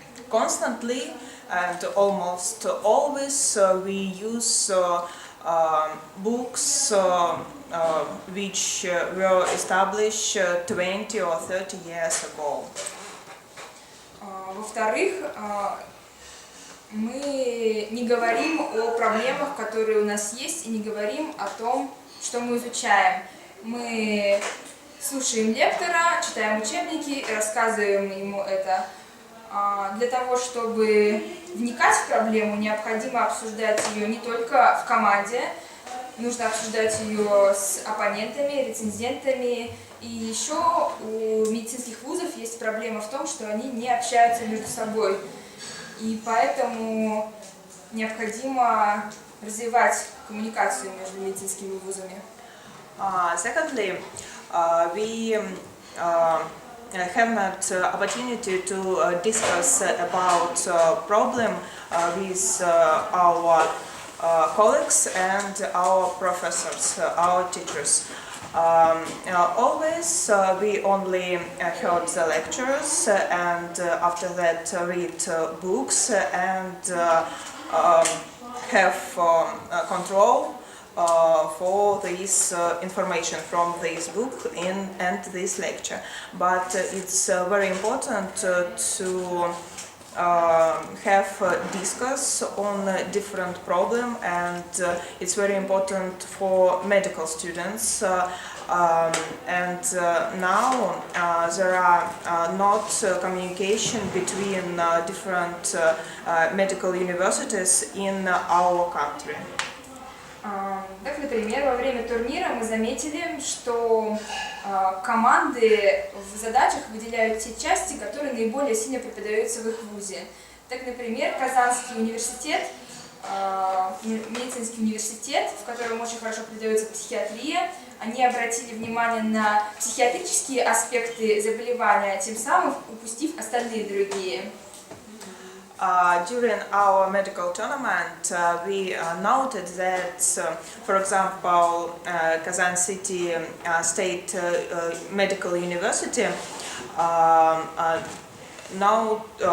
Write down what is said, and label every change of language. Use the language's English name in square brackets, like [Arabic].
[English] Constantly and almost always we use books which were established 20 or 30 years ago. [Russian] Во-вторых, мы не говорим о проблемах, которые у нас есть, и не говорим о том, что мы изучаем. Мы слушаем лектора, читаем учебники, рассказываем ему это. Для того, чтобы вникать в проблему, необходимо обсуждать ее не только в команде, нужно обсуждать ее с оппонентами, рецензентами. И еще у медицинских вузов есть проблема в том, что они не общаются между собой. И поэтому необходимо развивать коммуникацию между медицинскими вузами. [English] Secondly, we have not opportunity to discuss about problem with our colleagues and our professors, our teachers. Always we only heard the lectures and after that read books and have control for this information from this book and this lecture. But it's very important to have discuss on different problem, and it's very important for medical students. And now there are not communication between different medical universities in our country. [Russian] Так, например, во время турнира мы заметили, что команды в задачах выделяют те части, которые наиболее сильно преподаются в их вузе. Так, например, Казанский университет, медицинский университет, в котором очень хорошо преподается психиатрия, они обратили внимание на психиатрические аспекты заболевания, тем самым упустив остальные другие. [English] During our medical tournament, we noted that, for example, Kazan City State Medical University now